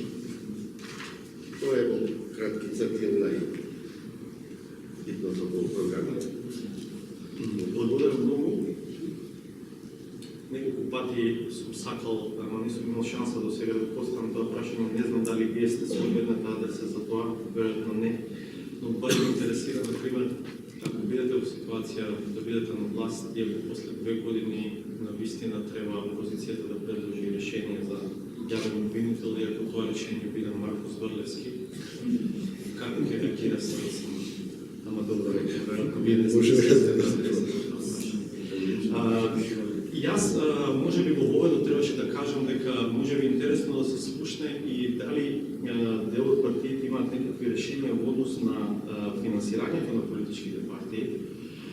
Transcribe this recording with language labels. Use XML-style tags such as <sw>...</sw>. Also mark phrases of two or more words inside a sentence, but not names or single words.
<mk>Тоа е во кратки црти најбитното во програмата. Благодарам многу. Неколку пати сум сакал, ама не сум имал шанса до сега да поставам тоа прашање. Не знам дали вие сте соодветната адреса за тоа, веројатно не. Но</mk> <hr>baš me interesira, na primjer,</hr> <mk>ako бидете u ситуација да бидете на власт и ако после 2 години навистина треба опозицијата да предложи решение за јавен обвинител и ако тоа решение биде Маркос Врлевски, како ќе реагира се? Ама добро, веројатно вие не сте Јас, може би во воведот требаше да кажам дека може би интересно да се слушне и дали дел од партиите имаат некакви решенија во однос на финансирањето на политичките партии,</mk>